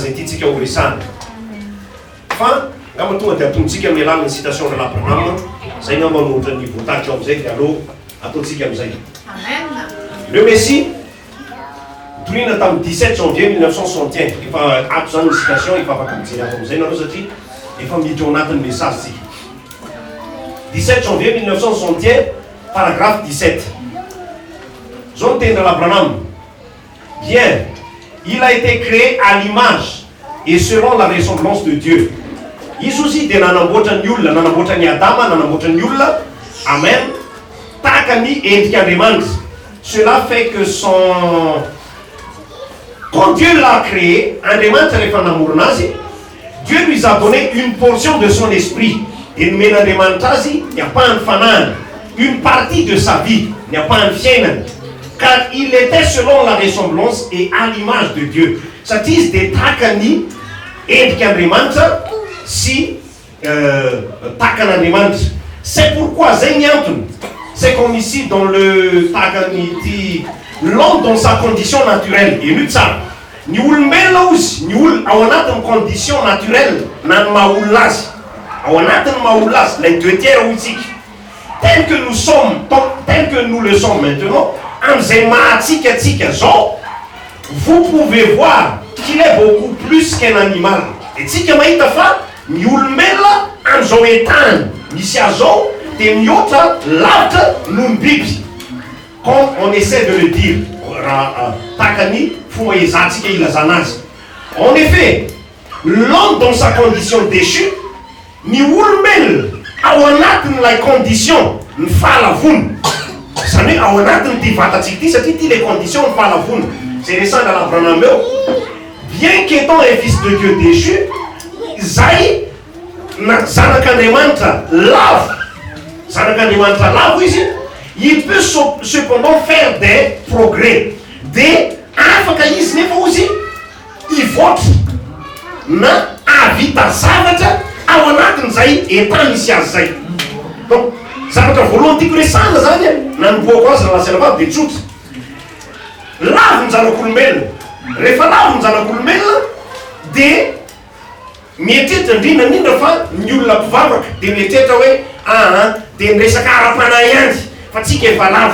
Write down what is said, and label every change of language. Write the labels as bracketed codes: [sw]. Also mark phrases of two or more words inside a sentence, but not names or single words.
[mg] zay tiatsika ho resana fa ngamba tonga dia atontsika amin'ny alalany [fr] citation de l'Abraham [mg] zay ngamba nohatra ny voatahitra ao amizay dia aloha ataontsika amizay [fr] le Messie [mg] torina tamin'ny 17 janvier 1961 efa ato zany ny citation efa afaka mijery ato amizay nareo satria efa miditra ao anatin'ny message tsika 17 janvier 1961 paragraphe 17 [fr] zone de l'Abraham. Bien, il a été créé à l'image et selon la ressemblance de Dieu. [mg] Isusi de nanambotra nyulla, nanambotra ny Adama, nanambotra nyulla. Amen. Takani endrik'Andriamanitra. [fr] Cela fait que quand Dieu l'a créé, [mg] Andriamanitra rehefa namorona azy, [fr] Dieu lui a donné une portion de son esprit. [mg] Et men'Andriamanitra azy ny apahany fanahany, [fr] une partie de sa vie, [mg] ny apahany fiainany. [fr] Car il était selon la ressemblance et à l'image de Dieu. [mg] Satria izy de takany endrik'Andriamanitra sy takan'Andriamanitra. [fr] C'est pourquoi [mg] zay ny antony. [fr] C'est comme ici dans le [mg] takany ity [fr] l'homme dans sa condition naturelle. [mg] Eny tsara. Ny olombelona ozy, ny ao anatin'ny [fr] condition naturelle [mg] na ny maha-olona azy. Ao anatin'ny maha-olona azy, [fr] les 2 tiers [mg] hoy tsika. [fr] Tel que nous sommes, tel que nous le sommes maintenant, [mg] am'izay mahatsika atsika zao, [fr] vous pouvez voir qu'il est beaucoup plus qu'un animal. [mg] Et tsika mahita fa ny olombelona am'izao etany misy azy zao de mihoatra lavitra noho ny biby. [fr] Comme on essaie de le dire, [mg] takany fomba ezantsika ilazana azy. [fr] En effet, l'homme dans sa condition déchue, [mg] ny olombelona ao anatin'ilay condition ny fahalavony. Zany hoe ao anatin'ny ty vatatsika ty satria ty [fr] les conditions [mg] ny fahalavony. Zay resana l'Abraham eo, [fr] bien qu'étant un fils de Dieu déchu, [mg] zay zanak'Andriamanitra lavo. Zanak'Andriamanitra lavo izy, [fr] il peut cependant faire des progrès. [mg] De afaka izy nefa ozy ivoatra na avita zavatra ao anatin'izay etan misy azy zay. Donc zavatra voalohany tiako resana zany na niboako azy rahalasanabavy de tsotra. Lavo ny zanak'olombelona. Rehefa lavo ny zanak'olombelona de mietritra indrindrandrindra fa ny olona mpivavaka de mietritra hoe de miresaka ara-panahy ihany fa tsika efa lavo.